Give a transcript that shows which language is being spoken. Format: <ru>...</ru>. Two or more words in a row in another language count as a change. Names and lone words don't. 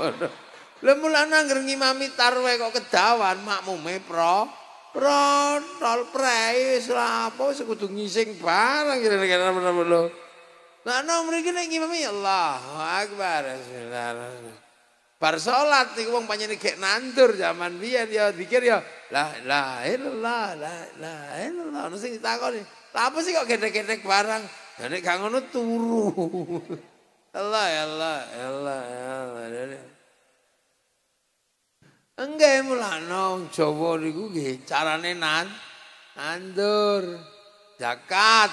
<jv>Lah mulane anggere ngimami tarweh kok kedawan makmume protol prei wis apa wis kudu ngising barang kira-kira lho. Lah nang mriki nek ngimami</jv> <ar>الله أكبر.</ar> <jv>Bismillahirrahmanirrahim. Bar salat niku wong pancene gek nandur zaman biyen ya dikir ya</jv> <ar>لا إله إلا الله لا إله إلا الله.</ar> <jv>Ono sing ditakoni, "Lah apa sih kok gedek-gedek barang?" Ya nek gak ngono turu. Allah Allah Allah Allah. Enggak mulane Jawa niku nggih carane nandur zakat.</jv>